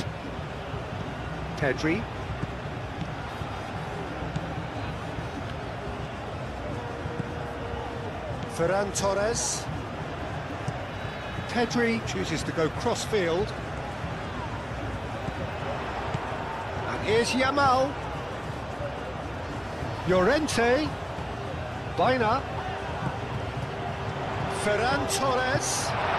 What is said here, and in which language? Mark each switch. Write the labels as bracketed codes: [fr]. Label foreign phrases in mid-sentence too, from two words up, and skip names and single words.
[en] Pedri. Ferran Torres. Pedri chooses to go cross-field. And here's Yamal. Llorente. Baina. Ferran Torres.